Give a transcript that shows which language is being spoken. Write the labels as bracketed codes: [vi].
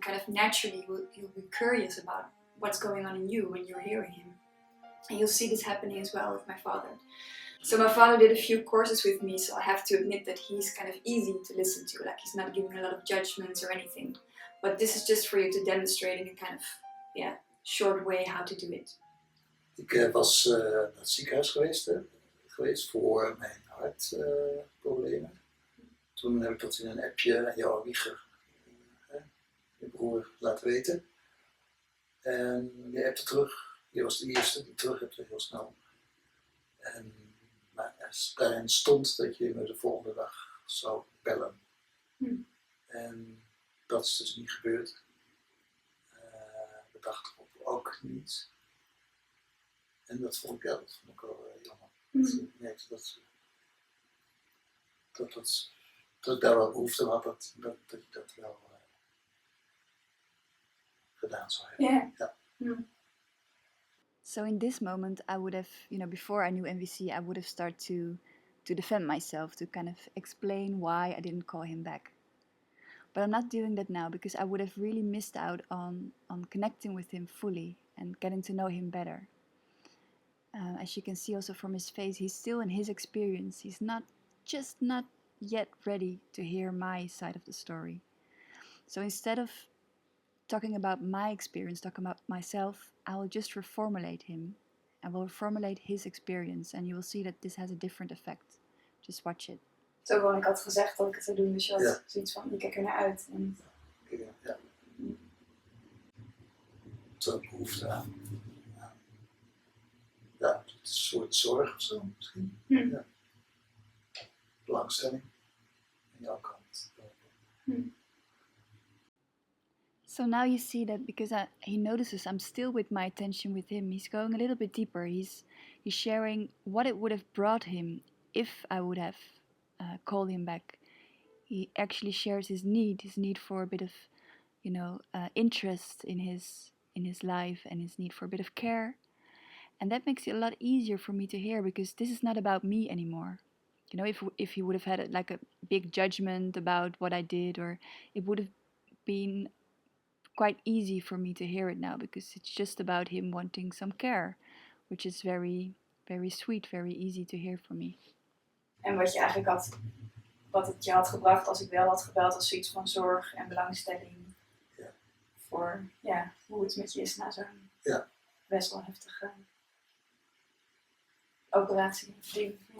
[en] Kind of naturally, he'll be curious about what's going on in you when you're hearing him. And you'll see this happening as well with my father. So my father did a few courses with me, so I have to admit that he's kind of easy to listen to. Like he's not giving a lot of judgments or anything. But this is just for you to demonstrate in a kind of short way how to do it. [nl] Ik was naar het ziekenhuis geweest voor mijn hartproblemen. Toen heb ik dat in een appje aan jouw Wieger, je broer, laten weten. En je appte terug. Je was de eerste die terug hebt heel snel. Maar daarin stond dat je me de volgende dag zou bellen. En dat is dus niet gebeurd. We dachten ook niet. En dat vond ik wel jammer. Ik merkte dat ik daar wel behoefte had dat je dat wel gedaan zou hebben. [en] Yeah. So in this moment, I would have, before I knew MVC, I would have started to defend myself, to kind of explain why I didn't call him back. But I'm not doing that now because I would have really missed out on connecting with him fully and getting to know him better. As you can see also from his face, he's still in his experience. He's not yet ready to hear my side of the story. So instead of talking about my experience, talking about myself, I will just reformulate him. I will reformulate his experience and you will see that this has a different effect. Just watch it. [nl] Zo gewoon, ik had gezegd dat ik het zou doen, dus je had zoiets van, ik kijk er naar uit. En... Ja. Zo'n behoefte aan. Ja, een soort zorg of zo misschien. Ja. Belangstelling aan jouw kant. [en] So now you see that because he notices I'm still with my attention with him, he's going a little bit deeper. He's sharing what it would have brought him if I would have called him back. He actually shares his need for a bit of, interest in his life and his need for a bit of care. And that makes it a lot easier for me to hear because this is not about me anymore. If he would have had like a big judgment about what I did, or it would have been quite easy for me to hear it now because it's just about him wanting some care, which is very, very sweet, very easy to hear for me. [nl] En wat je eigenlijk wat het je had gebracht als ik wel had gebeld, was zoiets van zorg en belangstelling voor hoe het met je is na zo'n best wel heftige operatie. Ding.